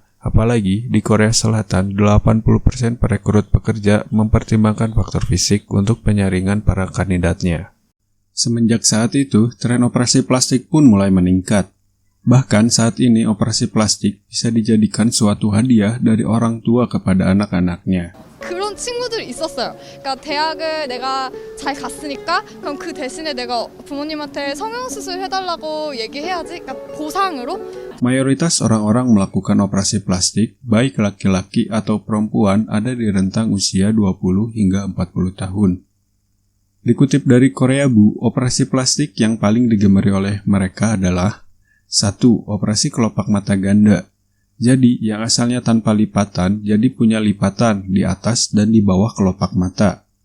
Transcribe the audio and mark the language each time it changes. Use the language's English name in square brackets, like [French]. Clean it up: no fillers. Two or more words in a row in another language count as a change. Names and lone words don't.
[Indonesian] Apalagi di Korea Selatan, 80% perekrut pekerja mempertimbangkan faktor fisik untuk penyaringan para kandidatnya. Semenjak saat itu, tren operasi plastik pun mulai meningkat. Bahkan saat ini operasi plastik bisa dijadikan suatu hadiah dari orang tua kepada anak-anaknya. [Korean] 그런 친구들이 있었어요. 그러니까 대학을 내가 잘 갔으니까 그럼 그 대신에 내가 부모님한테 성형수술 해달라고 얘기해야지. 그러니까 보상으로. [Indonesian] Mayoritas orang-orang melakukan operasi plastik, baik laki-laki atau perempuan, ada di rentang usia 20 hingga 40 tahun. Dikutip dari Korea Bu, operasi plastik yang paling digemari oleh mereka adalah 1. Operasi kelopak mata ganda. Jadi, yang asalnya tanpa lipatan, jadi punya lipatan di atas dan di bawah kelopak mata.